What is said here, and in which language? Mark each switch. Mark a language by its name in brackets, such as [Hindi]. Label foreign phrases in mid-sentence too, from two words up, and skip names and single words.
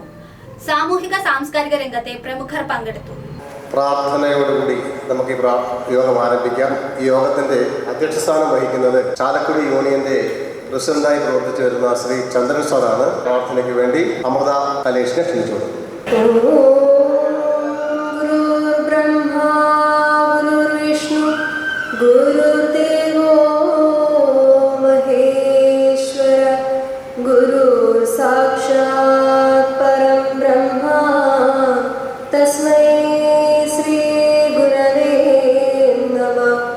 [Malayalam] സാമൂഹിക സാംസ്കാരിക രംഗത്തെ പ്രമുഖർ പങ്കെടുത്തു. പ്രാർത്ഥനയോടുകൂടി നമുക്ക് ഈ യോഗം ആരംഭിക്കാം. ഈ യോഗത്തിന്റെ അധ്യക്ഷസ്ഥാനം വഹിക്കുന്നത് ചാലക്കുടി യൂണിയന്റെ പ്രസിഡന്റായി പ്രവർത്തിച്ചു വരുന്ന ശ്രീ ചന്ദ്രൻ സാറാണ്. പ്രാർത്ഥനയ്ക്ക് വേണ്ടി അമൃത കലേഷിനെ ക്ഷണിച്ചു. [Sanskrit] गुरुर्देवो महेश्वर गुरुर् साक्षात् परं ब्रह्मा तस्मै श्री गुरवे नमः.